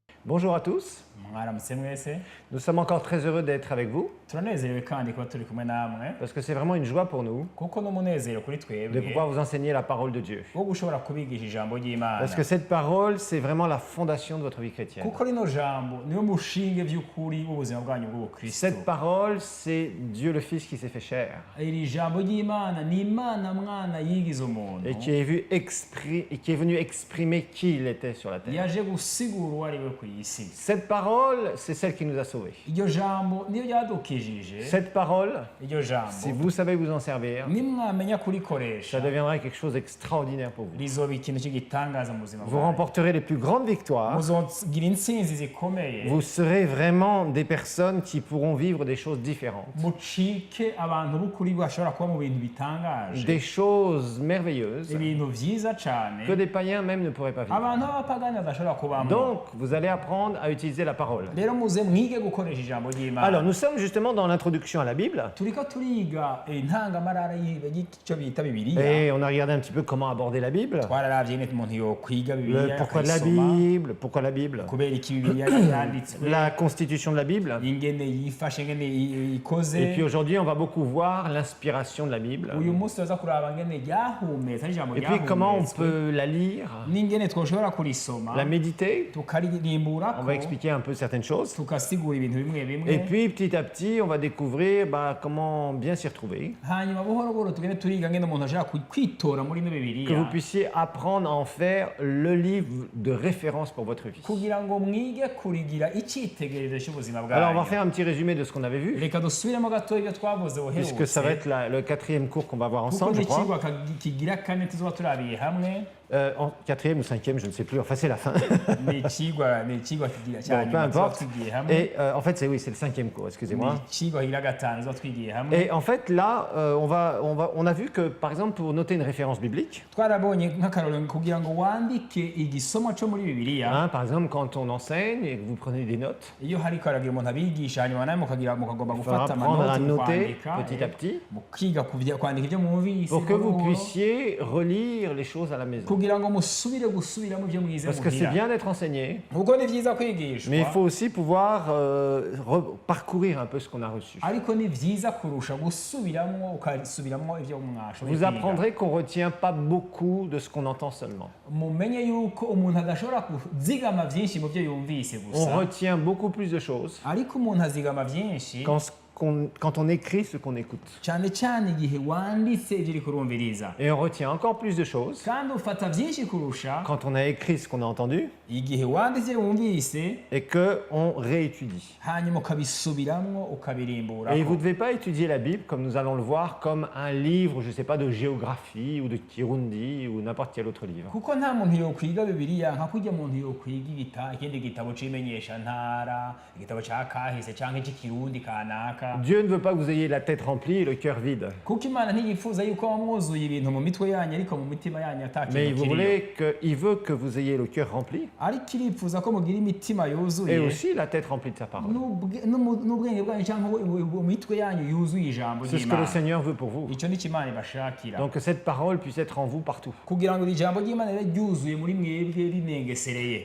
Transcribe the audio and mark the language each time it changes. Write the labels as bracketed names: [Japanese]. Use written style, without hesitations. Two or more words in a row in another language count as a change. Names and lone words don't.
[French] Bonjour à tous. [Rundi] mwaramutse mwese [French] Nous sommes encore très heureux d'être avec vous [Rundi] turanezerewe kandi kuba turi kumwe namwe [French] parce que c'est vraiment une joie pour nous [Rundi] kuko n'umunezero kuri [French] de [Rundi] twebwe [French] pouvoir vous enseigner la parole de Dieu. [Rundi] wo gushobora kubigisha ijambo ry'Imana [French] Parce que cette parole, c'est vraiment la fondation de votre vie chrétienne. [Rundi] kuko rino jambo niyo mushinge by'ukuri w'ubuzima bwanyu bw'ubukristo. [French] Cette parole, c'est Dieu le Fils qui s'est fait chair [Rundi] iri jambo ry'Imana ni Imana mwana yigize umuntu [French] et qui est venu exprimer qui il était sur la terre. [Rundi] yaje gusigura uwo ari we ku isi. [French] Cette parole, c'est celle qui nous a sauvés. [Rundi] Iryo jambo niyo ryadukijije. [French] Cette parole, [Rundi] Iryo jambo [French] si vous savez vous en servir, [Rundi] nimwamenya [French] ça [Rundi] kurikoresha [French] deviendra quelque chose d'extraordinaire pour vous. [Rundi] rizoba ikintu cy'igitangaza mu buzima [French] Vous [Rundi] bwanyu. [French] remporterez les plus grandes victoires. [Rundi] muzogira intsinzi zikomeye. [French] Vous serez vraiment des personnes qui pourront vivre des choses différentes, [Rundi] mucike abantu b'ukuri bashobora kuba mu bintu bitangaje, [French] des choses merveilleuses [Rundi] ibintu vyiza cane [French] que des païens même ne pourraient pas vivre. [Rundi] abantu b'abapagani badashobora kubamo. [French] Donc, vous allez apprendre à utiliser la parole. [Rundi] rero muze mwige gukoresha ijambo ry'Imana. [French] Alors, nous sommes justement dans l'introduction à la Bible [Rundi] turiko turiga intangamarara y'icyo bita bibiliya. [French] et on a regardé un petit peu comment aborder la Bible, [Rundi] twararavye nyene umuntu yokwiga bibiliya [French] pourquoi la Bible, [Rundi] kubera iki bibiliya yanditswe, [French] la constitution de la Bible. [Rundi] ingene yifashe, ingene ikoze. [French] Et puis aujourd'hui, on va beaucoup voir l'inspiration de la Bible. [Rundi] uyu munsi tuza kuraba ngene ryahumetse ari ijambo [French] Et puis comment on [Rundi] ryahumetswe [French] peut la lire, [Rundi] n'ingene twoshobora kurisoma [French] la méditer. [Rundi] tukaririmbura [French] On va expliquer un peu certaines choses. [Rundi] tukasigura ibintu bimwe bimwe. [French] Et puis petit à petit, on va découvrir comment bien s'y retrouver, [Rundi] hanyuma buhoro buhoro tugende turiga ngene umuntu ashaka kwitora muri ino [French] que vous [Rundi] bibiliya [French] puissiez apprendre à en faire le livre de référence pour votre vie. [Rundi] kugira ngo mwige kurigira icyitegererezo cy'ubuzima [French] Alors on va [Rundi] bwanyu. [French] faire un petit résumé de ce qu'on avait vu, [Rundi] reka dusubiremo gato ibyo twavuze [French] puisque ça va [Rundi] buherutse [French] être le quatrième cours qu'on va voir [Rundi] kuko [French] ensemble, je crois. [Rundi] n'ikigwa kigira kane tuzoba turabiye hamwe. [French] En quatrième ou cinquième, je ne sais plus, enfin c'est la fin. [Rundi] ni ikigwa kigira [French] Bon, [Rundi] cyane [French] peu importe. [Rundi] twigiye hamwe. [French] Et en fait, c'est le cinquième cours, [Rundi] ni [French] excusez-moi. [Rundi] ikigwa kigira gatanu tuzoba twigiye hamwe. [French] Et en fait, là, on a vu que, par exemple, pour noter une référence biblique, [Rundi] twarabonye nk'akarorero kugira ngo wandike igisomo cyo muri bibiliya. [French] par exemple, quand on enseigne et que vous prenez des notes, [Rundi] iyo hariko haragira umuntu abigisha hanyuma nawe mukagomba [French] il faudra [Rundi] gufata [French] apprendre à [Rundi] amanoti [French] noter [Rundi] kwandika [French] petit à petit [Rundi] mukiga kwandika ibyo mwumvise [French] pour que vous [Rundi] buhoro, [French] puissiez relire les choses à la maison. [Rundi] kugira ngo musubire gusubiramo ibyo mwize [French] Parce que c'est [Rundi] muhira. [French] bien d'être enseigné, [Rundi] kuko ni vyiza kwigishwa, [French] mais il faut aussi pouvoir parcourir un peu ce qu'on a reçu. [Rundi] ariko ni vyiza kurusha gusubiramo ukasubiramo ibyo mwashoboye [French] Vous apprendrez qu'on ne retient pas beaucoup de ce qu'on entend seulement. [Rundi] mumenye yuko umuntu adashobora kuzigama vyinshi mu byo yumvise [French] On [Rundi] gusa, [French] retient beaucoup plus de choses [Rundi] ariko umuntu azigama vyinshi [French] quand on écrit ce qu'on écoute. [Rundi] cyane cyane igihe wanditse ibyo uri kurumviriza, [French] Et on retient encore plus de choses [Rundi] kandi ufata vyinshi kurusha [French] quand on a écrit ce qu'on a entendu [Rundi] igihe wanditse wumvise [French] et qu'on réétudie. [Rundi] hanyuma ukabisubiramwo ukabirimbura. [French] Et vous ne devez pas étudier la Bible, comme nous allons le voir, comme un livre, je ne sais pas, de géographie ou de Kirundi ou n'importe quel autre livre. [Rundi] kuko nta muntu yokwiga bibiliya nka kurya muntu yokwiga ikindi gitabo c'imenyesha ntara, igitabo ca kahise canke ic'ikirundi kanaka. [French] Dieu ne veut pas que vous ayez la tête remplie et le cœur vide. [Rundi] kuko Imana ntiyifuza yuko mwuzuye ibintu mu mitwe yanyu ariko mu mitima yanyu ata [French] Mais [Rundi] kintu kiriyo, [French] il veut que vous ayez le cœur rempli [Rundi] ariko irifuza ko mugira imitima [French] et [Rundi] yuzuye [French] aussi la tête remplie de sa parole. [Rundi] n'ubwenge bwanyu cyangwa imitwe yanyu yuzuye ijambo [French] C'est ce que le [Rundi] ry'Imana. [French] Seigneur veut pour vous. [Rundi] icyo ni Imana ibashakira, [French] Donc que cette parole puisse être en vous partout. [Rundi] kugira ngo iri jambo ry'Imana ribe ryuzuye muri mwebwe rinengesereye.